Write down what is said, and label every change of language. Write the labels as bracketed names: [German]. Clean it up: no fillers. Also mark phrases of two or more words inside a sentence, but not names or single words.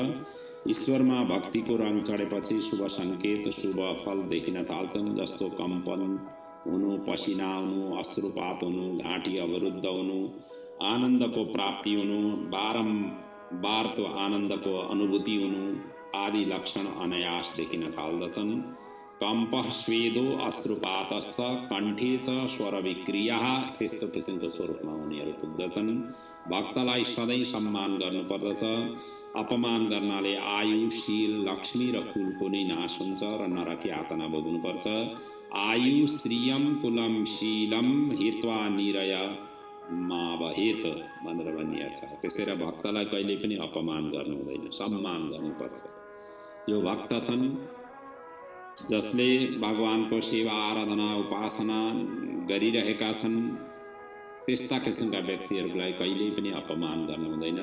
[Nepali] ईश्वरमा भक्तिको रङ चढेपछि शुभ सङ्केत, शुभ फल देखिन थाल्छन्, जस्तो कम्पन हुनु, पसिना आउनु, अश्रुपात हुनु, घाँटी अवरुद्ध हुनु, आनन्दको प्राप्ति हुनु, बारम्बार त्यो आनन्दको अनुभूति हुनु आदि लक्षण अनायास देखिन थाल्दछन्। [Sanskrit] कम्पः स्वेदो अश्रुपातश्च कण्ठे च स्वर विक्रिया, [Nepali] त्यस्तो किसिमको स्वरूपमा उनीहरू पुग्दछन्। भक्तलाई सधैँ सम्मान गर्नुपर्दछ। अपमान गर्नाले आयु, शील, लक्ष्मी र कुलको नै नाश हुन्छ र नरक यातना भोग्नुपर्छ। [Sanskrit] आयु श्रियम कुलम शीलम हित्वा निरय मावहेत [Nepali] भनेर भनिएको छ। त्यसैले भक्तलाई कहिले पनि अपमान गर्नु हुँदैन, सम्मान गर्नुपर्छ। यो भक्त छन् जसले भगवानको सेवा आराधना उपासना गरिरहेका छन्, त्यस्ता किसिमका व्यक्तिहरूलाई कहिल्यै पनि अपमान गर्नु हुँदैन।